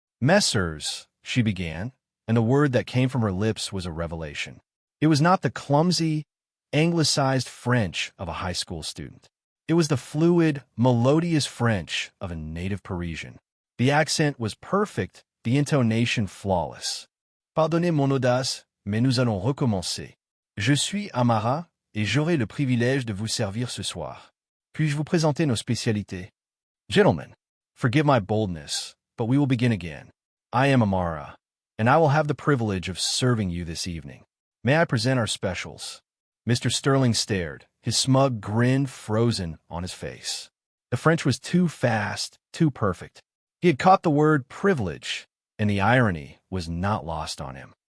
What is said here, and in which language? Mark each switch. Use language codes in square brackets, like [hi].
[en] "Messrs," she began, and the word that came from her lips was a revelation. It was not the clumsy, anglicized French of a high school student. It was the fluid, melodious French of a native Parisian. The accent was perfect, the intonation flawless. [fr] "Pardonnez mon audace, mais nous allons recommencer. Je suis Amara, et j'aurai le privilège de vous servir ce soir. Puis-je vous présenter nos spécialités? [en] Gentlemen, forgive my boldness, but we will begin again. I am Amara, and I will have the privilege of serving you this evening. May I present our specials?" Mr. Sterling stared, his smug grin frozen on his face. The French was too fast, too perfect. He had caught the word privilege, and the irony was not lost on him.